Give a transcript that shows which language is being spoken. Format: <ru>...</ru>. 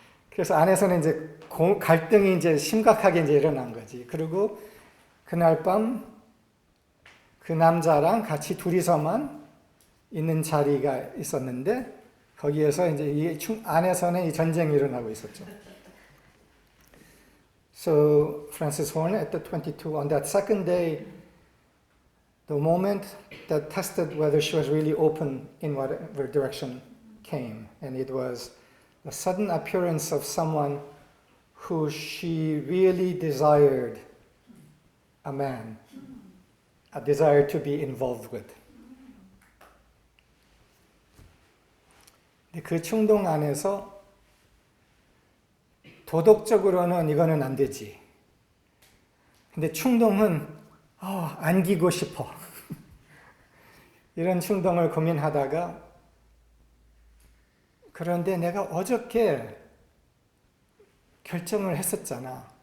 <ko>그래서 안에서는 이제 갈등이 이제 심각하게 이제 일어난 거지. 그리고 그날 밤 그 남자랑 같이 둘이서만 있는 자리가 있었는데 거기에서 이제 이 안에서는 이 전쟁이 일어나고 있었죠.</ko> <en>So Frances Horn at the 22 on that second day, the moment that tested whether she was really open in whatever direction came, and it was the sudden appearance of someone who she really desired, a man, a desire to be involved with.</en> <ko>그 충동 안에서 도덕적으로는 이거는 안 되지. 근데 충동은 안기고 싶어. 이런 충동을 고민하다가 그런데 내가 어저께 결정을 했었잖아.</ko>